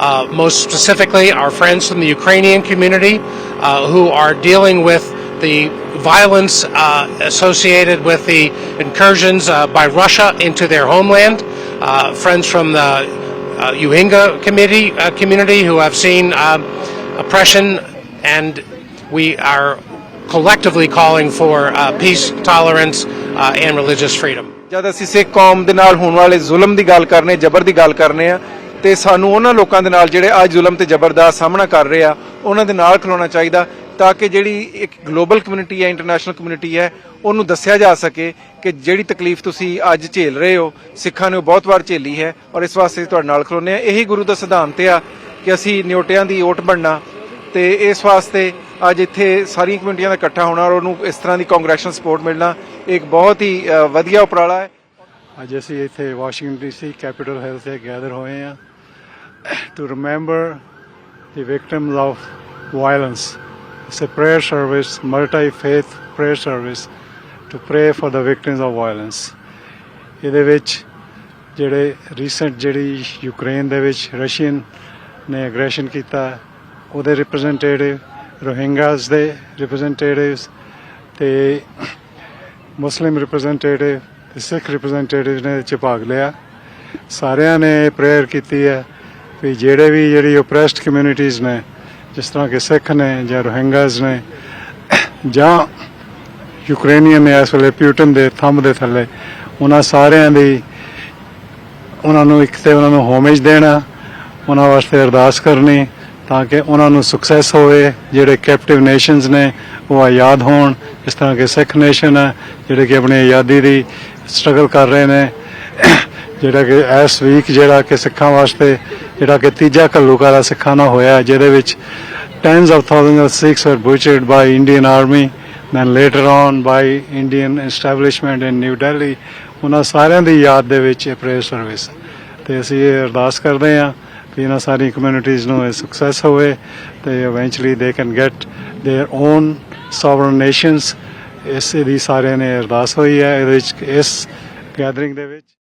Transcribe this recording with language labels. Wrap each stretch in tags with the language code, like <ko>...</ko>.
<en>Most specifically, our friends from the Ukrainian community who are dealing with the violence associated with the incursions by Russia into their homeland. Friends from the Rohingya community who have seen oppression, and we are collectively calling for peace, tolerance, and religious freedom.</en> <pa>ਜਦ ਅਸੀਂ ਸਿੱਖ ਕੌਮ ਦੇ ਨਾਲ ਹੋਣ ਵਾਲੇ ਜ਼ੁਲਮ ਦੀ ਗੱਲ ਕਰਨੇ, ਜ਼ਬਰ ਦੀ ਗੱਲ ਕਰਨੇ ਆ, ਤੇ ਸਾਨੂੰ ਉਹਨਾਂ ਲੋਕਾਂ ਦੇ ਨਾਲ ਜਿਹੜੇ ਅੱਜ ਜ਼ੁਲਮ ਤੇ ਜ਼ਬਰ ਦਾ ਸਾਹਮਣਾ ਕਰ ਰਹੇ ਆ ਉਹਨਾਂ ਦੇ ਨਾਲ ਖਲੋਣਾ ਚਾਹੀਦਾ, ਤਾਂ ਕਿ ਜਿਹੜੀ ਇੱਕ ਗਲੋਬਲ ਕਮਿਊਨਿਟੀ ਹੈ, ਇੰਟਰਨੈਸ਼ਨਲ ਕਮਿਊਨਿਟੀ ਹੈ, ਉਹਨੂੰ ਦੱਸਿਆ ਜਾ ਸਕੇ ਕਿ ਜਿਹੜੀ ਤਕਲੀਫ ਤੁਸੀਂ ਅੱਜ ਝੇਲ ਰਹੇ ਹੋ ਸਿੱਖਾਂ ਨੇ ਉਹ ਬਹੁਤ ਵਾਰ ਝੇਲੀ ਹੈ, ਔਰ ਇਸ ਵਾਸਤੇ ਤੁਹਾਡੇ ਨਾਲ ਖਲੋਨੇ ਆ। ਇਹੀ ਗੁਰੂ ਦਾ ਸਿਧਾਂਤ ਆ ਕਿ ਅਸੀਂ ਨਿਓਟਿਆਂ ਦੀ ਓਟ ਬਣਨਾ, ਤੇ ਇਸ ਵਾਸਤੇ ਅੱਜ ਇੱਥੇ ਸਾਰੀਆਂ ਕਮਿਊਨਿਟੀਆਂ ਦਾ ਇਕੱਠਾ ਹੋਣਾ ਔਰ ਉਹਨੂੰ ਇਸ ਤਰ੍ਹਾਂ ਦੀ ਕਾਂਗਰੈਸ਼ਨਲ ਸਪੋਰਟ ਮਿਲਣਾ ਇੱਕ ਬਹੁਤ ਹੀ ਵਧੀਆ ਉਪਰਾਲਾ ਹੈ। ਅੱਜ ਅਸੀਂ ਇੱਥੇ ਵਾਸ਼ਿੰਗਟਨ ਡੀਸੀ ਕੈਪੀਟਲ ਹਿੱਲ ਤੇ ਗੈਦਰ ਹੋਏ ਹਾਂ</pa> <en>to remember the victims of violence. It's a prayer service, multi-faith prayer service to pray for the victims of violence.</en> <pa>ਇਹਦੇ ਵਿੱਚ ਜਿਹੜੇ ਰੀਸੈਂਟ ਜਿਹੜੀ ਯੂਕਰੇਨ ਦੇ ਵਿੱਚ ਰਸ਼ੀਅਨ ਨੇ ਐਗਰੈਸ਼ਨ ਕੀਤਾ ਉਹਦੇ ਰਿਪਰੈਜ਼ੈਂਟੇਟਿਵ, ਰੋਹਿੰਗਾਸ ਦੇ ਰਿਪਰੈਜ਼ੈਂਟੇਟਿਵਸ ਤੇ ਮੁਸਲਿਮ ਰਿਪਰੈਜ਼ੈਂਟੇਟਿਵ ਤੇ ਸਿੱਖ ਰਿਪਰੈਜ਼ੈਂਟੇਟਿਵ ਨੇ ਇਹਦੇ 'ਚ ਭਾਗ ਲਿਆ। ਸਾਰਿਆਂ ਨੇ ਪ੍ਰੇਅਰ ਕੀਤੀ ਹੈ ਵੀ ਜਿਹੜੀ ਓਪਰੈਸਡ ਕਮਿਊਨਿਟੀਜ਼ ਨੇ, ਜਿਸ ਤਰ੍ਹਾਂ ਕਿ ਸਿੱਖ ਨੇ ਜਾਂ ਰੋਹਿੰਗਾਸ ਨੇ ਜਾਂ ਯੂਕਰੇਨੀਅਨ ਨੇ ਇਸ ਵੇਲੇ ਪਿਊਟਨ ਦੇ ਥੰਬ ਦੇ ਥੱਲੇ, ਉਹਨਾਂ ਸਾਰਿਆਂ ਦੀ ਉਹਨਾਂ ਨੂੰ ਇੱਕ ਤਾਂ ਉਹਨਾਂ ਨੂੰ ਹੋਮੇਜ ਦੇਣਾ, ਉਹਨਾਂ ਵਾਸਤੇ ਅਰਦਾਸ ਕਰਨੀ ਤਾਂ ਕਿ ਉਹਨਾਂ ਨੂੰ ਸਕਸੈਸ ਹੋਵੇ। ਜਿਹੜੇ ਕੈਪਟਿਵ ਨੇਸ਼ਨਸ ਨੇ ਉਹ ਆਜ਼ਾਦ ਹੋਣ, ਜਿਸ ਤਰ੍ਹਾਂ ਕਿ ਸਿੱਖ ਨੇਸ਼ਨ ਹੈ ਜਿਹੜੇ ਕਿ ਆਪਣੀ ਆਜ਼ਾਦੀ ਦੀ ਸਟਰਗਲ ਕਰ ਰਹੇ ਨੇ। ਜਿਹੜਾ ਕਿ ਇਸ ਵੀਕ ਜਿਹੜਾ ਕਿ ਸਿੱਖਾਂ ਵਾਸਤੇ ਜਿਹੜਾ ਕਿ ਤੀਜਾ ਘੱਲੂਘਾਰਾ ਸਿੱਖਾਂ ਨਾਲ ਹੋਇਆ, ਜਿਹਦੇ ਵਿੱਚ</pa> <en>tens of thousands of Sikhs were butchered by Indian army, then later on by Indian establishment in New Delhi।</en> <pa>ਉਹਨਾਂ ਸਾਰਿਆਂ ਦੀ ਯਾਦ ਦੇ ਵਿੱਚ ਇਹ ਪ੍ਰੇਅਰ ਸਰਵਿਸ, ਤੇ ਅਸੀਂ ਇਹ ਅਰਦਾਸ ਕਰਦੇ ਹਾਂ ਕਿ ਇਹਨਾਂ ਸਾਰੀ ਕਮਿਊਨਿਟੀਜ਼ ਨੂੰ ਇਹ ਸਕਸੈਸ ਹੋਵੇ ਤੇ</pa> <en>Eventually they can get their own sovereign nations.</en> <pa>ਇਸ ਦੀ ਸਾਰਿਆਂ ਨੇ ਅਰਦਾਸ ਹੋਈ ਹੈ ਇਹਦੇ ਵਿੱਚ, ਇਸ ਗੈਦਰਿੰਗ ਦੇ ਵਿੱਚ।</pa>